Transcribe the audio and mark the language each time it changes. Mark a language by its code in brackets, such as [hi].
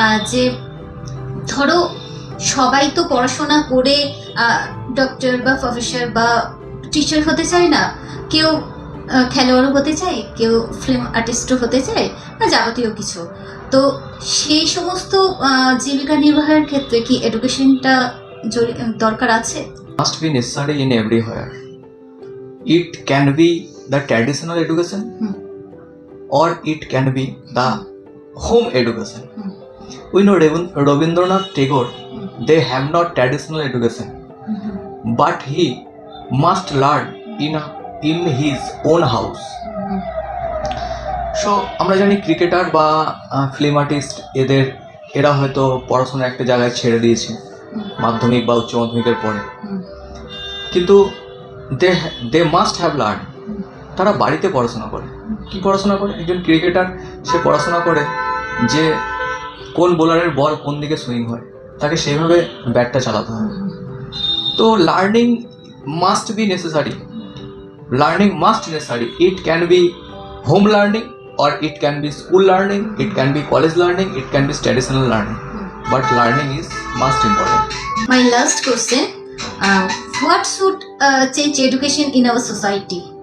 [bn] যে ধরো সবাই তো পড়াশোনা করে ডক্টর বা প্রফেসর বা টিচার হতে চায় না, কেউ খেলোয়াড়ও হতে চায়, কেউ ফিল্ম আর্টিস্টও হতে চায় বা যাবতীয় কিছু। তো সেই সমস্ত জীবিকা নির্বাহের ক্ষেত্রে কি এডুকেশনটা দরকার আছে? [en] Must be necessary in everywhere. It can be the traditional education or it can be the home education. We know Rabindranath Tagore, they have not traditional education, but he must learn in his own house. [bn] So আমরা জানি cricketer বা film artist এরা হয়তো পড়াশোনা একটা জায়গায় ছেড়ে দিয়েছে মাধ্যমিক বা উচ্চ মাধ্যমিকের পরে, কিন্তু [en] They must have learn. [bn] তারা বাড়িতে পড়াশোনা করে। কি পড়াশোনা করে? একজন ক্রিকেটার সে পড়াশোনা করে যে কোন বোলারের বল কোন দিকে সুইং হয়, তাকে সেইভাবে ব্যাটটা চালাতে হবে। [en] তো learning must be necessary, learning must necessary. It can be home learning or it can be school learning, it can be college learning, it can be traditional learning, but learning is most important. My last question, what should change education in our society?